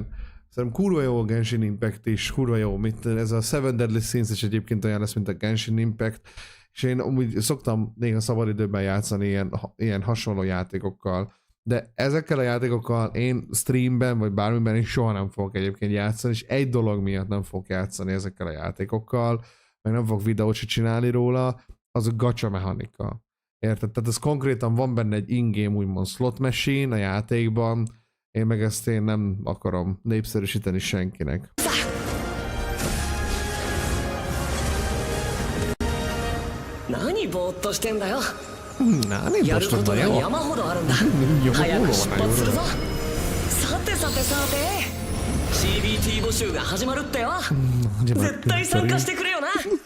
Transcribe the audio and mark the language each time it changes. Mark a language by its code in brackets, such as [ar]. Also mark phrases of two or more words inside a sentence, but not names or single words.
[hu] Szerintem kurva jó a Genshin Impact is, kurva jó, ez a Seven Deadly Sins is egyébként olyan lesz, mint a Genshin Impact, és én amúgy szoktam néha szabadidőben játszani ilyen hasonló játékokkal, de ezekkel a játékokkal én streamben, vagy bármiben én soha nem fogok egyébként játszani, és egy dolog miatt nem fogok játszani ezekkel a játékokkal, meg nem fogok videót se csinálni róla, az a gacha mechanika. Érted? Tehát ez konkrétan van benne egy in-game úgymond [en] slot machine [hu] a játékban, én meg ezt én nem akarom népszerűsíteni senkinek. [ja] 何ぼーっとしてんだよ? 何ぼーっとだよ? 山ほどあるんだ. 早く出発するぞ. さてさてさて. CBT 募集が始まるってよ。絶対参加してくれよな。